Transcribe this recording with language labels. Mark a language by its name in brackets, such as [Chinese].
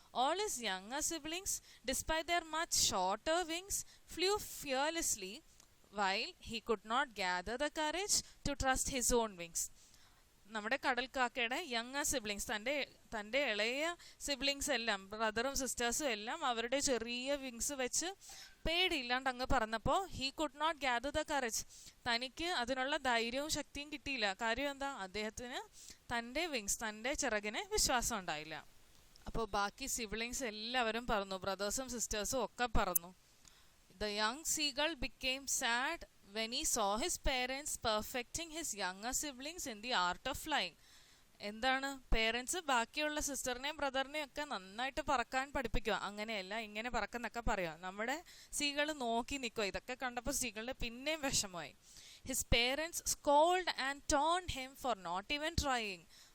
[English] All his younger siblings, despite their much shorter wings, flew fearlessly, while he could not gather the courage to trust his own wings. [Malayalam] നമ്മുടെ കടൽക്കാക്കയുടെ younger siblings, തൻ്റെ ഇളയ siblings എല്ലാം, ബ്രദറും സിസ്റ്റേഴ്സും എല്ലാം അവരുടെ ചെറിയ wings വെച്ച് പേടിയില്ലാണ്ട് അങ്ങ് പറന്നപ്പോൾ [English] he could not gather the courage, [Malayalam] തനിക്ക് അതിനുള്ള ധൈര്യവും ശക്തിയും കിട്ടിയില്ല. കാര്യം എന്താ? അദ്ദേഹത്തിന് തൻ്റെ വിങ്സ്, തൻ്റെ ചിറകിന് വിശ്വാസം ഉണ്ടായില്ല. അപ്പോൾ ബാക്കി സിബ്ലിങ്സ് എല്ലാവരും പറന്നു, ബ്രദേഴ്സും സിസ്റ്റേഴ്സും ഒക്കെ പറന്നു. [English] The young seagull became sad when he saw his parents perfecting his younger siblings in the art of flying. [Malayalam] എന്താണ്? പേരൻസ് ബാക്കിയുള്ള സിസ്റ്ററിനെയും ബ്രദറിനെയും ഒക്കെ നന്നായിട്ട് പറക്കാൻ പഠിപ്പിക്കുക. അങ്ങനെയല്ല, ഇങ്ങനെ പറക്കുന്നൊക്കെ പറയുക. നമ്മുടെ സീകൾ നോക്കി നിൽക്കുക. ഇതൊക്കെ കണ്ടപ്പോൾ സീകളുടെ പിന്നെയും വിഷമമായി. [English] His parents scolded and taunted him for not even trying.